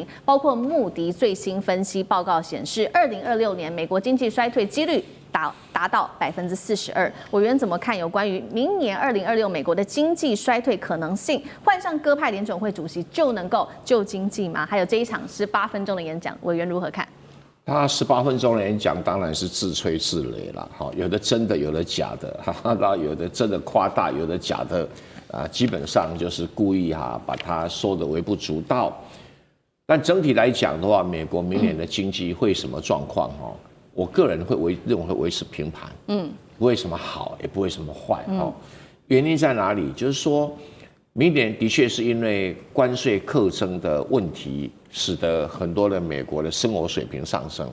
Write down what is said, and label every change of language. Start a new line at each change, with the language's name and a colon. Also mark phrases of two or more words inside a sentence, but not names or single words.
Chinese: 包括穆迪最新分析報告顯示，2026年美國經濟衰退幾率達到42%。委員怎麼看有關於明年2026美國的經濟衰退可能性？換上鴿派聯準會主席就能夠救經濟嗎？還有這一場18分鐘的演講，委員如何看？他18分鐘的演講當然是自吹自擂了，有的真的，有的假的，然後有的真的誇大，有的假的，基本上就是故意把它說得微不足道。但整體來講的話，美國明年的經濟會什麼狀況？我個人認為會維持平盤，不會什麼好，也不會什麼壞。原因在哪裡？就是說，明年的確是因為關稅課徵的問題，使得很多的美國的生活水平上升。